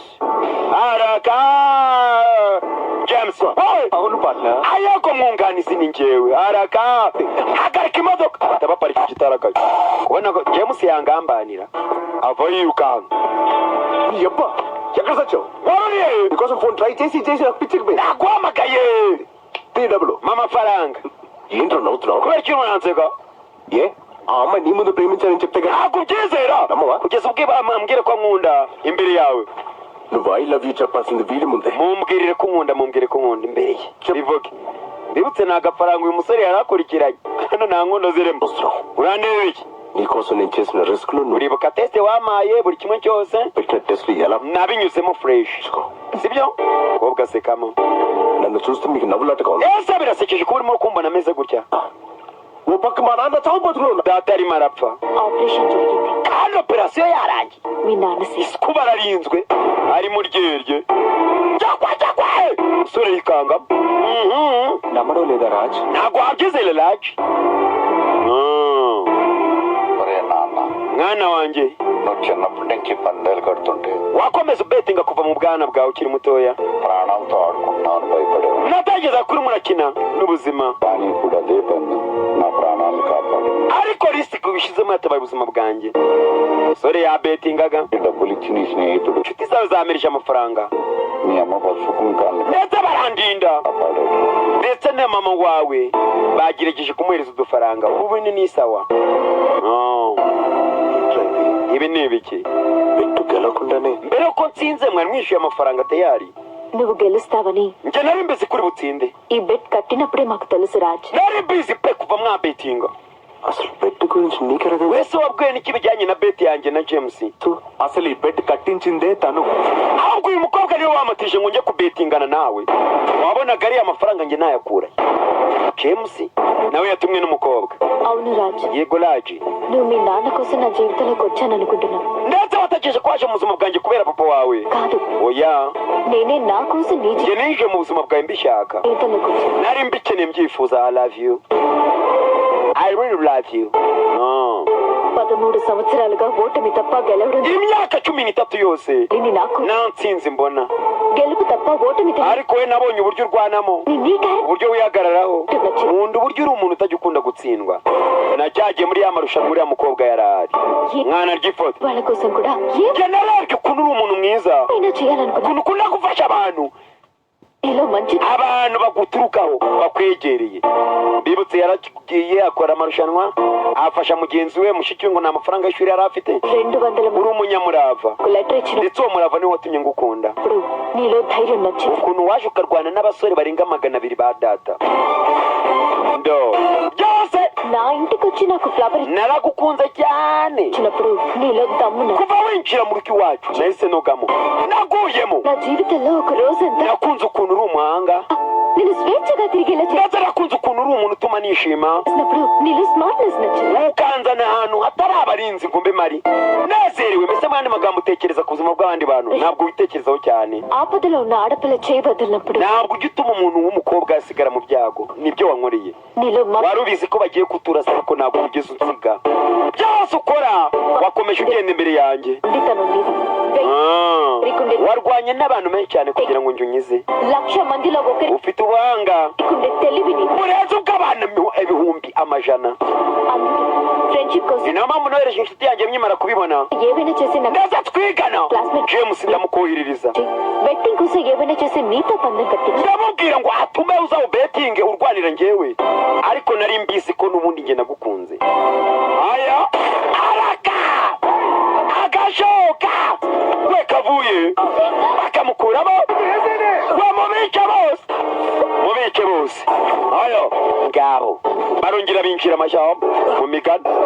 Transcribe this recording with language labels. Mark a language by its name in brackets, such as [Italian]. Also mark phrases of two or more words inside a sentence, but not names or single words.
[Telugu] అవును partner [Kinyarwanda] ayako mwunganizi ni njyewe haraka hagarika imodoka batabapara iki gitarakaye kubona ko James yangambanira ava yirukanga yeppa yakaza cyo waruriye [English] because phone try [Telugu] చేసి పిచ్చికి [Kinyarwanda] naguhamagaye TW mama faranga [Telugu] ఏంట్రా నవ్వుతున్నావు [Kinyarwanda] kubera ikintu nansega [Telugu] ఏ ఆ అమ్మాయి నీ ముందు ప్రేమించాలని చెప్తే [Kinyarwanda] ntabwo byizera kugeza ubwo bambwire ko nkunda imbere yawe [Telugu] నువ్వు [English] I love you [Telugu] చెప్పాల్సింది వీడి ముందే [Kinyarwanda] mumbwirire ko nkunda imbere ye bivuge ndibutse nagafaranga uyu musore yarakurikiranye hano nta nkondo zirimo urandebe iki [Telugu] నీకోసం నేను చేసిన రిస్క్ లు [Kinyarwanda] uribuka test wamaye buri kimwe cyose [Telugu] పెట్టిన టెస్ట్ ఎలా [Kinyarwanda] nabinyuzemo fresh sibyo kobwa sekamo [Telugu] నన్ను చూస్తే మీకు నవ్వులాటగా ఉంది [Kinyarwanda] ese birasekeje kuba urimo kumbona ameze gutya [Telugu] ఓ పక్క మా నాన్న చావు బతుకులు [Kinyarwanda] data arimo arapfa [Telugu] ఆపరేషన్ జరిగింది [Kinyarwanda] kandi operasiyo yarangiye [Telugu] మీ నాన్న సేఫ్ [Kinyarwanda] kuba ararinzwe ari mu ryerye cyakwa umusore yikanga [Telugu] నమ్మడం లేదా రాజ్ [Kinyarwanda] ntabwo wabyizere raji mwana wanjye [Telugu] నువ్వు చిన్నప్పటి నుంచి పందేలు కడుతుంటే [Kinyarwanda] wakomeza ubetinga kuva mu bwana bwawe ukiri mutoya [Telugu] ప్రాణాలతో ఆడుకుంటున్నాను భయపడేవా [Kinyarwanda] natageza kuri murakina n'ubuzima [Telugu] కానీ ఇప్పుడు అదే పని నా ప్రాణాలను కాపాడు [Kinyarwanda] ariko risiko bishyizemo yatabaye ubuzima bwanjye sore yabetingaga [Telugu] డబ్బులు ఇచ్చి నీ స్నేహితుడు [Kinyarwanda] inshuti zawe zamirije amafaranga [Telugu] మీ అమ్మ పసుపు కుంకాలను [Kinyarwanda] ndetse barandinda [Telugu] కాపాడాడు [Kinyarwanda] ndetse na mama wawe bagerageje kumuhereza udufaranga ubu ni sawa ibi ni ibiki [Telugu] పెట్టు గెలకుండానే [Kinyarwanda] mbere ko nsinze mwari mwishyuye amafaranga tayari [Telugu] నువ్వు గెలుస్తావని [Kinyarwanda] njye nari mbizi kuri butsinde [Telugu] ఈ బెట్ కట్టినప్పుడే మాకు తెలుసు రాజ్ [Kinyarwanda] nari mbizi pe kuva mwabetinga [Telugu] అసలు బెట్ గురించి నీకెలా [Kinyarwanda] wese wabwiwe n'iki bijyanye na beti yanjye na James [Telugu] అసలు ఈ బెట్ కట్టించిందే తను [Kinyarwanda] ahubwo uyu mukobwa niwe wamatije ngo njye kubetingana nawe wabonaga ariya amafaranga njye nayakura James nawe yatumwe n'umukobwa [Telugu] అవును రాజ్ [Kinyarwanda] yego raji [Telugu] నువ్వు మీ నాన్న కోసం నా జీవితంలోకి వచ్చాననుకుంటున్నావు [Kinyarwanda] ndetse watekereje ko waje mu buzima bwanjye kubera papa wawe [Telugu] కాదు [Kinyarwanda] oya [Telugu] నేనే నా కోసం నీ [Kinyarwanda] njye nije mu buzima bwawe mbishaka [Telugu] జీవితంలోకి వచ్చాను [Kinyarwanda] nari mbikeneye mbyifuza [English] I love you I really love you [Telugu] 13 సంవత్సరాలుగా ఓటమి తప్ప గెలవడం [Kinyarwanda] imyaka 13 yose [Telugu] ఇది నాకు [Kinyarwanda] nta ntsinzi mbona [Telugu] గెలుపు తప్ప ఓటమి [Kinyarwanda] ariko we nabonye uburyo urwanamo uburyo wihagararaho nkunda uburyo uri umuntu utajya ukunda gutsindwa najyagiye muri ya marushanwa uriya mukobwa yari ari mwana ry'ifoto [Telugu] వాళ్ళ కోసం కూడా [Kinyarwanda] njye narebye ukuntu uri umuntu mwiza [Telugu] ఏమైనా చేయాలనుకున్నా [Kinyarwanda] ukuntu ukunda gufasha abantu [Telugu] నీలో మంచి [Kinyarwanda] abantu baguturukaho bakwegereye bibutse yaragiye akora amarushanwa afasha mugenzi we mushiki we ngo nta mafaranga y'ishuri yari afite 200 uri umunyamurava [Telugu] లెటర్ ఇచ్చిన [Kinyarwanda] ndetse uwo murava niwo watumye ngukunda [Telugu] నీలో ధైర్యం నచ్చింది [Kinyarwanda] ukuntu waje ukarwana n'abasore barenga 200 ba data ndo byose [Telugu] నా ఇంటికి వచ్చి నాకు ఫ్లవర్ [Kinyarwanda] naragukunze cyane [Telugu] ఇచ్చినప్పుడు నీలో దమ్ము నచ్చింది. [Kinyarwanda] kuva winjira mu rugo iwacu nahise nogamo naguyemo [Telugu] నా జీవితంలో ఒక రోజంతా [Kinyarwanda] nakunze ukuntu uri umuhanga [Telugu] నేను స్వేచ్ఛగా తిరిగేలా [Kinyarwanda] ndetse nakunze ukuntu uri umuntu utuma nishima [Telugu] చేసినప్పుడు నీలో స్మార్ట్నెస్ నచ్చింది [Kinyarwanda] ukanzana ahantu hatari abarinzi ngo mbe mari nezerewe mbese mu yandi magambo utekereza ku buzima bw'abandi bantu ntabwo witekerezaho cyane [Telugu] ఆపదలో ఉన్న ఆడపిల్ల చేయబదున్నప్పుడు [Kinyarwanda] ntabwo ujya utuma umuntu w'umukobwa yasigara mu byago nibyo wankoreye [Telugu] నీలో [Kinyarwanda] wari ubizi ko bagiye kuturasa ariko ntabwo ugeze unsiga byose ukora wakomeje ugenda imbere yanjye [Telugu] మండితనం నీది [Kinyarwanda] warwanye n'abantu benshi cyane kugira ngo njye unyize [Telugu] 1,00,000 మందిలో ఒకరికి [Kinyarwanda] ufite ubuhanga [Telugu] ఉండే తెలివిని [Kinyarwanda] urenze ubw'abantu ibihumbi amajana [Telugu] అందుకే ఫ్రెండ్షిప్ కోసం [Kinyarwanda] ni nayo mpamvu nohereje nakoresheje inshuti yanjye nkimara kubibona [Telugu] ఏవైనా చేసి నాకు [Kinyarwanda] ndaza twigana Classmate. james ndamukoherereza [Telugu] బెట్టింగ్ కోసం ఏవైనా చేసి నీతో పందెం కట్టించు [Kinyarwanda] ndamubwira ngo atume uzaho betinge urwanira njyewe ariko nari mbizi ko n'ubundi njye nagukunze aya araka agashoka we kavuye bakamukuramo we mubice bose ayo ngabo barongera binjira amashyamba mu migani